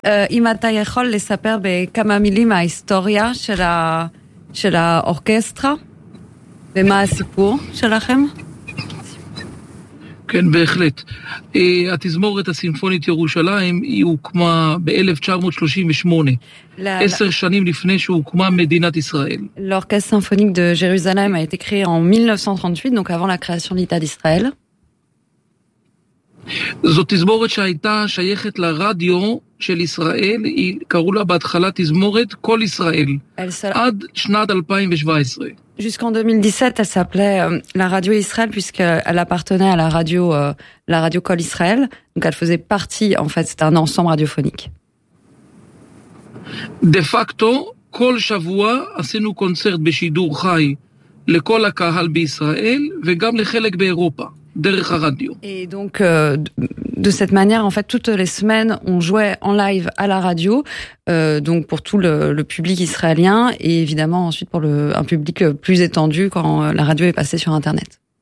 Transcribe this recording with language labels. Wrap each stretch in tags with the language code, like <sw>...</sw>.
<he>אם אתה יכול לספר בכמה מילים מההיסטוריה של האורקסטרה, ומה הסיפור שלכם? כן, בהחלט. התזמורת הסימפונית ירושלים היא הוקמה ב-1938, עשר שנים לפני שהוקמה מדינת ישראל.</he> <fr>L'orchestre symphonique de Jérusalem a été créé en 1938, donc avant la création de l'État d'Israël.</fr> <he>זאת תזמורת שהייתה שייכת לרדיו של ישראל, היא קראו לה בהתחלה תזמורת כל ישראל, עד שנת 2017.</he> <fr>Jusqu'en 2017, elle s'appelait la radio Israël, puisqu'elle appartenait à la radio Kol Israël, donc elle faisait partie, en fait, c'était un ensemble radiophonique.</fr> <he>De facto, כל שבוע עשינו קונצרט בשידור חי לכל הקהל בישראל וגם לחלק באירופה.</he> <fr>Et donc, de cette manière, en fait, toutes les semaines, on jouait en live à la radio, donc pour tout le public israélien, et évidemment ensuite pour un public plus étendu quand la radio est passée sur Internet.</fr>